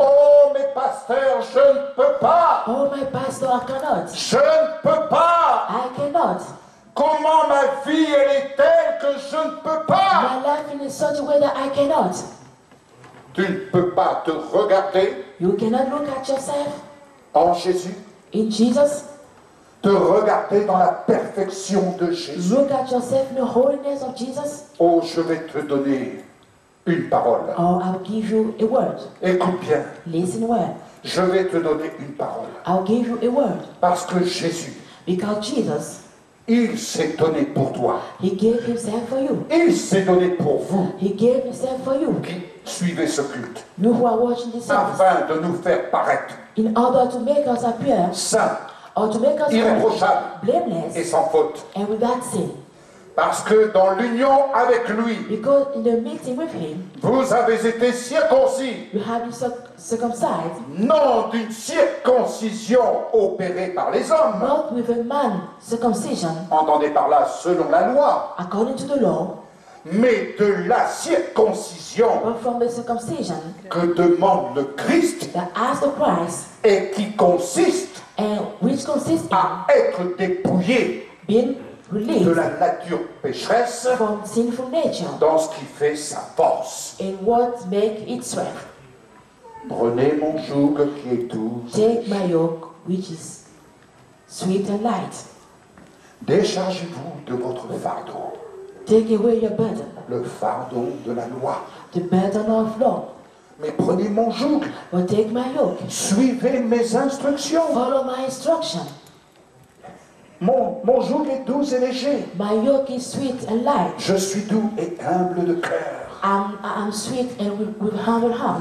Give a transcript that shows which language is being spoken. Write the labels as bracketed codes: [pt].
[fr] Oh, mes pasteurs, je ne peux pas. [en] Oh, my pastor, I cannot. [fr] Je ne peux pas. [en] I cannot. [fr] Comment ma vie, elle est telle que je ne peux pas. [en] My life in such a way that I cannot. [fr] Tu ne peux pas te regarder [en] You cannot look at yourself [fr] en Jésus, [en] in Jesus. [fr] te regarder dans la perfection de Jésus. [en] Look at yourself in the holiness of Jesus. [fr] Oh, je vais te donner une parole. [en] Or I'll give you a word. [fr] Écoute bien, [en] Listen well. [fr] je vais te donner une parole. [en] I'll give you a word. [fr] Parce que Jésus, [en] Because Jesus, [fr] il s'est donné pour toi. [en] He gave Himself for you. [fr] Il s'est donné pour vous [en] He gave Himself for you. [fr] qui suivez ce culte. [en] You who are watching this service. [fr] Afin de nous faire paraître [en] In order to make us appear, [fr] saints, [en] or to make us holy, [fr] irréprochables et [en] blameless, [fr] sans faute. [en] and without sin. [fr] Parce que dans l'union avec lui, [en] Because in the meeting with Him, [fr] vous avez été circoncis, [en] you have been circumcised, [fr] non d'une circoncision opérée par les hommes. [en] not with a man circumcision, [fr] Entendez par là selon la loi, [en] according to the law, [fr] mais de la circoncision [en] but from the circumcision [fr] que demande le Christ [en] that as the Christ, [fr] et qui consiste [en] and which consists in [fr] à être dépouillé [en] being [fr] de [en] released [fr] la nature pécheresse [en] from sinful nature, [fr] dans ce qui fait sa force. [en] in what make it strength. [fr] Prenez mon joug qui est doux, [en] Take my yoke, which is sweet and light. [fr] déchargez-vous de votre fardeau, [en] Take away your burden, [fr] le fardeau de la loi. [en] the burden of law. [fr] Mais prenez mon joug, [en] But take my yoke, [fr] suivez mes instructions. [en] follow my instruction. [fr] Mon joug est doux et léger. [en] My yoke is sweet and light. [fr] Je suis doux et humble de cœur. [en] I'm sweet and with humble heart.